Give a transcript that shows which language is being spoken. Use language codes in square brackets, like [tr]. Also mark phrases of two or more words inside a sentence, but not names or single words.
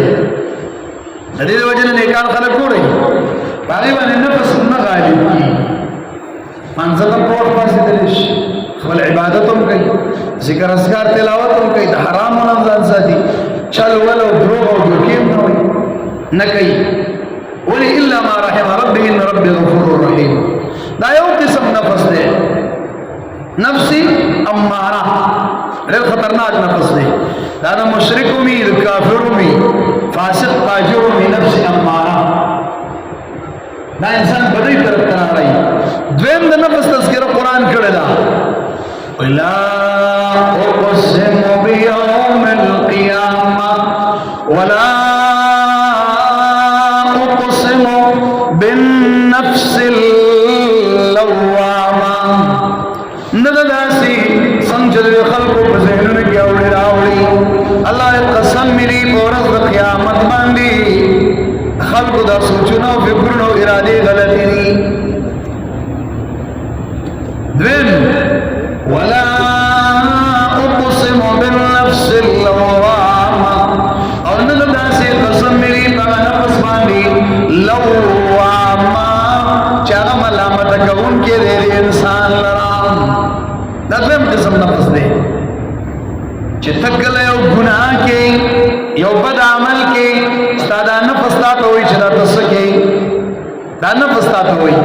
[ps] د دې وجه نه نیکان خلک ګورئ په هغې باندې نفس نه غالب کېږي. منځه ته پروت پاڅېدلی شي، خپل عبادت هم کوي، ذکر اذکار تلاوت هم کوي، د حرامو نه ځان ساتي، چل ول او دروغ او دوکې هم نه کوي. ولې؟ [ar] الا ما رحم ربي ان ربي غفور رحیم. [ps] دا یو قسم نفس دی، نفس اماره، ډېر خطرناک نفس دی. دا د مشرک وي، د کافر وي، فاسق فاجر وي، نفس اماره دا انسان بدۍ طرف ته راړی. دویم د نفس تذکره قرآن کړې ده. [ar] لا اقسم بیوم القیامه ولا اقسم بالنفس اللوامه. [ps] نه ده داسې څنګه چې د خلکو په ذهنونو کې اوړي راوړي. الله قسم ملي په ورځ د قیامت باندې خلکو دا سوچونه او فکرونه او ارادې غلطې دي. [ar] دویم ولا اقسم بالنفس اللوامه. [ps] او نه داسې قسم ملي په نفس باندې لوامه چې هغه ملامت کوونکی دی د انسان لره. دا دویم قسم نفس دی چې ته کله یو ګناه کې، یو بد عمل کې، ستا دا نفس تا ته وایي چې دا ته څه کوې، دا نفس تا ته وایي.